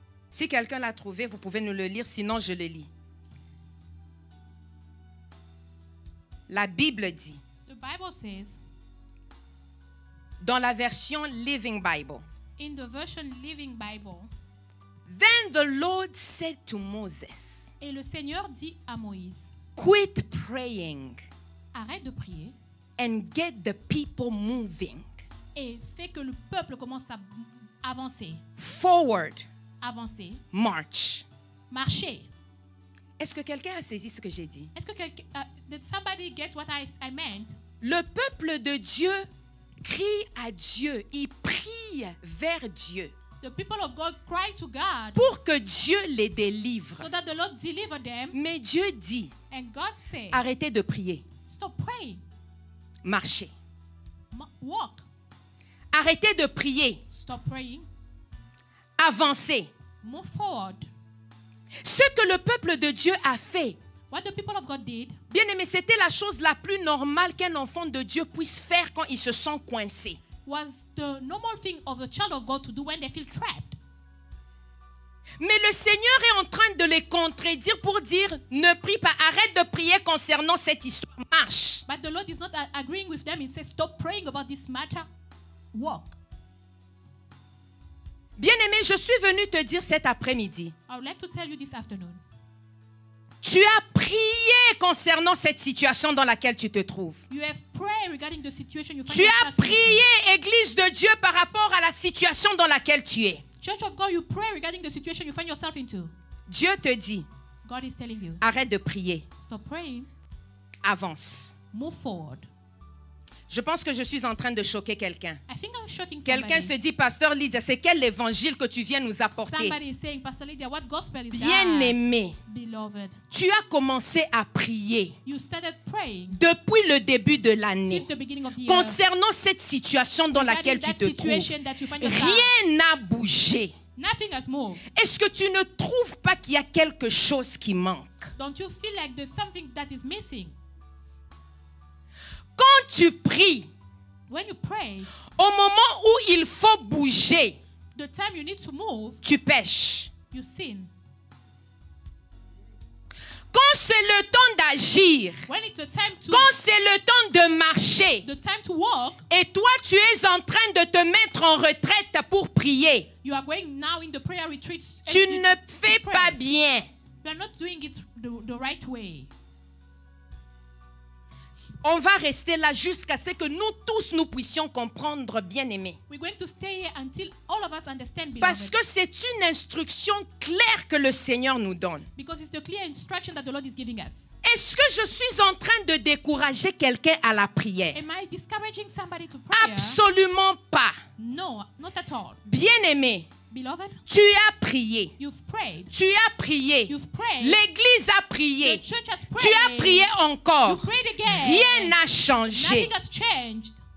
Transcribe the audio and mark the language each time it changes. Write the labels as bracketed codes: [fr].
[fr] Si quelqu'un l'a trouvé, vous pouvez nous le lire, sinon je le lis. La Bible dit, [en] The Bible says, [fr] dans la version Living Bible, [en] in the version Living Bible, Then the Lord said to Moses, [fr] et le Seigneur dit à Moïse, [en] quit praying [fr] arrête de prier [en] and get the people moving [fr] et fais que le peuple commence à avancer, [en] forward, [fr] avancer, [en] march. [fr] marcher. Est-ce que quelqu'un a saisi ce que j'ai dit? Est-ce que quelqu'un, [en] did somebody get what I meant? [fr] Le peuple de Dieu crie à Dieu, il prie vers Dieu [en] The people of God cry to God [fr] pour que Dieu les délivre. [en] so that the Lord deliver them. [fr] Mais Dieu dit, [en] And God said, [fr] arrêtez de prier, [en] stop praying, [fr] marchez. [en] walk. [fr] Arrêtez de prier, [en] Stop praying, [fr] avancez. [en] move forward. [fr] Ce que le peuple de Dieu a fait, [en] What the people of God did [fr] bien aimé, c'était la chose la plus normale qu'un enfant de Dieu puisse faire quand il se sent coincé. [en] was the normal thing of a child of God to do when they feel trapped. [fr] Mais le Seigneur est en train de les contredire pour dire, ne prie pas, arrête de prier concernant cette histoire, marche. [en] But the Lord is not agreeing with them. He says, stop praying about this matter, walk. [fr] Bien aimé, je suis venu te dire cet après-midi, [en] I would like to tell you this afternoon. [fr] tu as prié concernant cette situation dans laquelle tu te trouves. [en] You have prayed regarding the situation you find [fr] Tu as [en] yourself in. [fr] prié, Église de Dieu, par rapport à la situation dans laquelle tu es. [en] Church of God, you pray regarding the situation you find yourself into. [fr] Dieu te dit, [en] God is telling you, [fr] arrête de prier, [en] stop praying, [fr] avance. [en] move forward. [fr] Je pense que je suis en train de choquer quelqu'un. [en] I think I'm shocking [fr] Quelqu'un [en] somebody. [fr] se dit, Pasteur Lydia, c'est quel évangile que tu viens nous apporter? [en] Somebody is saying, Pastor Lydia, what gospel is [fr] Bien [en] that? [fr] aimé, [en] Beloved, [fr] tu as commencé à prier [en] you started praying [fr] depuis le début de l'année [en] since the beginning of the year. [fr] concernant cette situation dans laquelle [en] Regarding [fr] tu [en] that [fr] te trouves. [en] situation that you find yourself. [fr] Rien n'a bougé. [en] Nothing has moved. [fr] Est-ce que tu ne trouves pas qu'il y a quelque chose qui manque? [en] Don't you feel like there's something that is missing? [fr] Quand tu pries, [en] When you pray, [fr] au moment où il faut bouger, [en] the time you need to move, [fr] tu pêches. [en] you sin. [fr] Quand c'est le temps d'agir, [en] When it's the time to [fr] quand c'est le temps de marcher, [en] the time to walk, [fr] et toi tu es en train de te mettre en retraite pour prier, [en] you are going now in the prayer retreat. and [fr] tu [en] you [fr] ne [en] to [fr] fais [en] pray. [fr] pas bien. [en] You are not doing it the right way. [fr] On va rester là jusqu'à ce que nous tous nous puissions comprendre, bien aimés. [en] We're going to stay here until all of us understand, [fr] Parce [en] beloved. [fr] que c'est une instruction claire que le Seigneur nous donne. [en] Because it's the clear instruction that the Lord is giving us. [fr] Est-ce que je suis en train de décourager quelqu'un à la prière? [en] Am I discouraging somebody to prayer? [fr] Absolument pas. [en] No, not at all. [fr] Bien aimé, [en] Beloved, [fr] tu as prié. [en] you've prayed. [fr] Tu as prié. [en] You've prayed. [fr] L'Église a prié. [en] The church has [fr] Tu [en] prayed. [fr] as prié [en] You [fr] encore. [en] prayed again. [fr] Rien n'a changé. [en] Nothing has changed.